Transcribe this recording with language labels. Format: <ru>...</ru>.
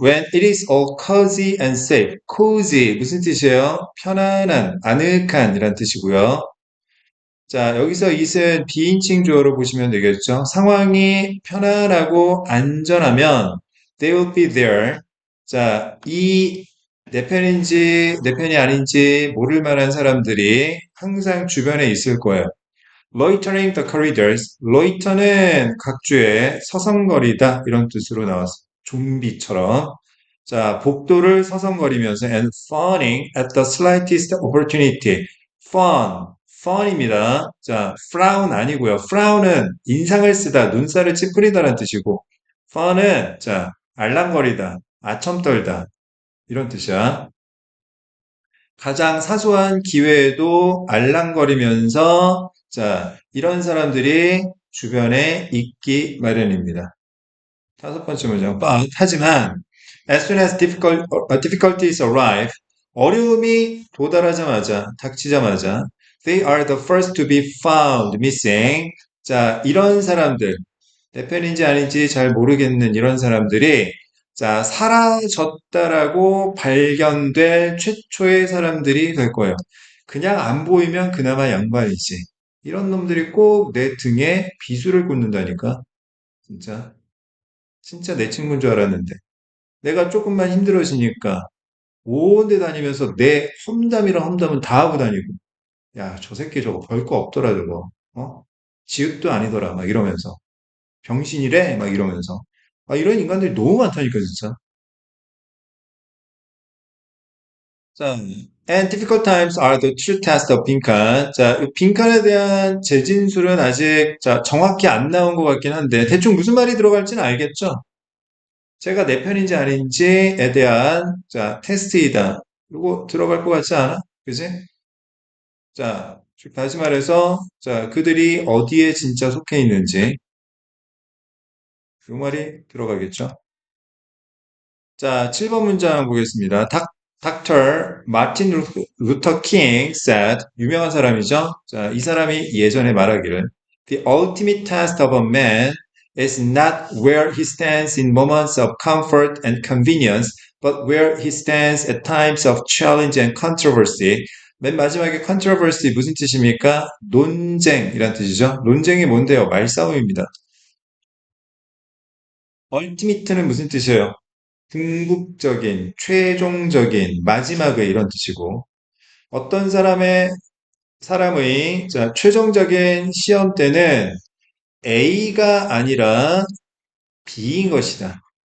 <en>When it is all cozy and safe.</en> <ko>cozy 무슨 뜻이에요? 편안한, 아늑한 이란 뜻이고요. 자, 여기서 it은 비인칭 주어로 보시면 되겠죠. 상황이 편안하고 안전하면</ko> <en>they will be there.</en> <ko>자, 내 편인지 내 편이 아닌지 모를 만한 사람들이 항상 주변에 있을 거예요.</ko> <en>loitering the corridors.</en> <ko>loiter는 각주에 서성거리다 이런 뜻으로 나왔어요. 좀비처럼. 자, 복도를 서성거리면서</ko> <en>and fawning at the slightest opportunity. fawn.</en> <ko>fawn입니다. 자, frown 아니고요. frown은 인상을 쓰다, 눈살을 찌푸리다라는 뜻이고, fawn은 자, 알랑거리다, 아첨 떨다 이런 뜻이야. 가장 사소한 기회에도 알랑거리면서 자, 이런 사람들이 주변에 있기 마련입니다. 다섯 번째 문장. 하지만</ko> <en>as soon as difficulties arrive,</en> <ko>어려움이 도달하자마자, 닥치자마자</ko> <en>they are the first to be found missing.</en> <ko>자, 이런 사람들, 내 편인지 아닌지 잘 모르겠는 이런 사람들이 자, 사라졌다라고 발견될 최초의 사람들이 될 거예요. 그냥 안 보이면 그나마 양반이지. 이런 놈들이 꼭 내 등에 비수를 꽂는다니까. 진짜. 진짜 내 친구인 줄 알았는데. 내가 조금만 힘들어지니까 온 데 다니면서 내 험담이랑 험담은 다 하고 다니고. 야, 저 새끼 저거 별 거 없더라, 저거. 어? 지읒도 아니더라, 막 이러면서. 병신이래? 막 이러면서. 아, 이런 인간들이 너무 많다니까, 진짜.</ko> <en>자, and difficult times are the true test of 빈칸.</en> <ko>자, 이 빈칸에 대한 재진술은 아직 자, 정확히 안 나온 것 같긴 한데, 대충 무슨 말이 들어갈지는 알겠죠? 제가 내 편인지 아닌지에 대한 자, 테스트이다. 이거 들어갈 것 같지 않아? 그지? 자, 다시 말해서 자, 그들이 어디에 진짜 속해 있는지 이 말이 들어가겠죠? 자, 7번 문장 보겠습니다. Dr. Martin Luther King said, 유명한 사람이죠? 자, 이 사람이 예전에 말하기를,</ko> <en>The ultimate test of a man is not where he stands in moments of comfort and convenience, but where he stands at times of challenge and controversy.</en> <ko>맨 마지막에 controversy 무슨 뜻입니까? 논쟁이란 뜻이죠. 논쟁이 뭔데요? 말싸움입니다. ultimate는 무슨 뜻이에요? 궁극적인, 최종적인, 마지막의 이런 뜻이고, 어떤 사람의, 자, 최종적인 시험 때는 A가 아니라 B인 것이다.</ko>